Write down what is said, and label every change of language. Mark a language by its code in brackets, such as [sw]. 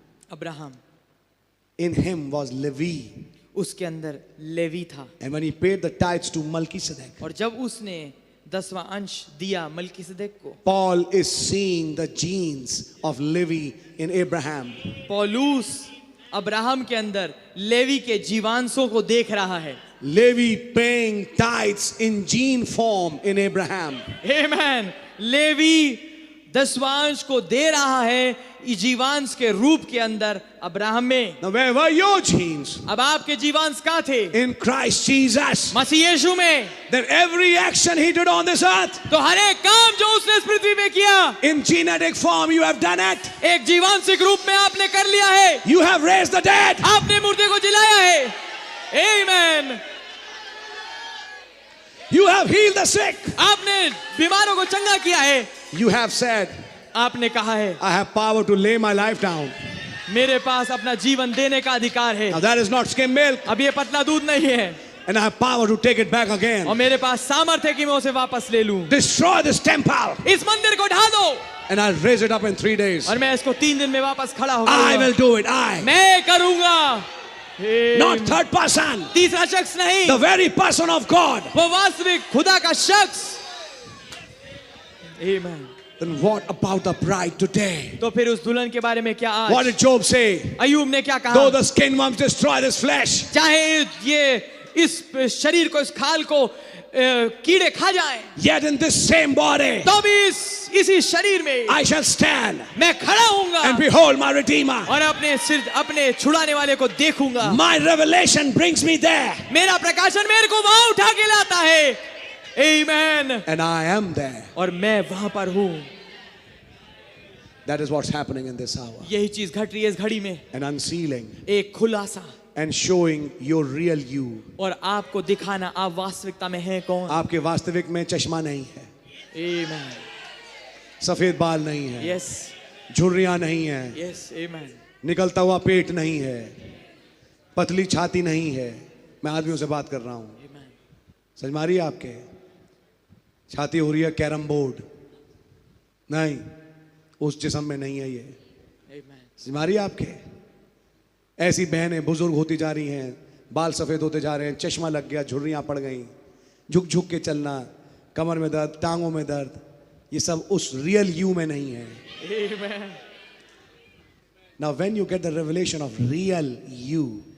[en] Abraham, in him was Levi, [hi] उसके अंदर levy था। [en] and when he paid the tithes to Melchizedek, [hi] और जब उसने 10वां अंश दिया मलकीसदेक को, [en] Paul is seeing the genes of Levi in Abraham. [hi] पौलुस अब्राहम के अंदर लेवी के जीवांशों को देख रहा है। [en] Levi paying tithes in gene form in Abraham. Amen. Levi [hi] दसवांश को दे रहा है जीवांश के रूप के अंदर अब्राहम में। [en] Now, where were your genes? [hi] अब आपके जीवांश कहाँ थे? [en] In Christ Jesus. [hi] मसीह यीशु में। [en] Then every action he did on this earth, [hi] तो हर एक काम जो उसने इस पृथ्वी में किया, [en] in genetic form, you have done it. [hi] एक जीवांशिक रूप में आपने कर लिया है। [en] You have raised the dead. [hi] आपने मुर्दे को जिलाया है। [en] Amen. You have healed the sick. [hi] आपने बीमारों को चंगा किया है। [en] You have said, [hi] आपने कहा है, [en] I have power to lay my life down. [hi] मेरे पास अपना जीवन देने का अधिकार है। [en] Now that is not skim milk. [hi] अब ये पतला दूध नहीं है। [en] And I have power to take it back again. [hi] और मेरे पास सामर्थ्य है कि मैं उसे वापस ले लूं। [en] Destroy this temple. [hi] इस मंदिर को ढा दो। [en] And I'll raise it up in 3 days. [hi] और मैं इसको 3 दिन में वापस खड़ा हो [en] I will [hi] जाऊंगा। [en] do it. I. [hi] मैं करूंगा। [en] Not third person. [hi] तीसरा शख्स नहीं, [en] The very person of God. [hi] वो वास्तविक खुदा का शख्स। [en] Amen. Then what about the bride today? [hi] तो फिर उस दुल्हन के बारे में क्या [en] What [hi] आज? [en] did Job say? [hi] अय्यूब ने क्या [en] Though [hi] कहा? [en] the skin worms destroy this flesh, [hi] चाहे ये इस शरीर को, इस खाल को कीड़े खा जाएं, [en] yet in this same body [hi] तो भी इसी शरीर में [en] I shall stand [hi] मैं खड़ा होऊंगा [en] and behold my Redeemer. [hi] और अपने सिर, अपने छुड़ाने वाले को देखूंगा। [en] My revelation brings me there, [hi] मेरा प्रकाशन मेरे को वहां उठा के लाता है। [en] Amen. and I am there. [hi] और मैं वहां पर हूं। [en] That is what's happening in this hour. [hi] यही चीज घट रही है इस घड़ी में। [en] And unsealing [hi] एक खुलासा [en] and showing your real you. [hi] और आपको दिखाना आप वास्तविकता में हैं कौन। आपके वास्तविक में चश्मा नहीं है, [en] Amen. [hi] सफेद बाल नहीं है, [en] Yes. [hi] झुर्रियां नहीं है, [en] Yes. Amen. [hi] निकलता हुआ पेट नहीं है, पतली छाती नहीं है। मैं आदमियों से बात कर रहा हूं, [en] Amen. [hi] समझ मारी आपके? छाती हो रही है कैरम बोर्ड, नहीं, उस जिस्म में नहीं है ये। [en] Amen. [hi] समझ मारी आपके? ऐसी बहनें बुजुर्ग होती जा रही हैं, बाल सफेद होते जा रहे हैं, चश्मा लग गया, झुर्रियां पड़ गई, झुक झुक के चलना, कमर में दर्द, टांगों में दर्द, ये सब उस [en] real you [hi] में नहीं है। [en] Amen. Now when you get the revelation of real you,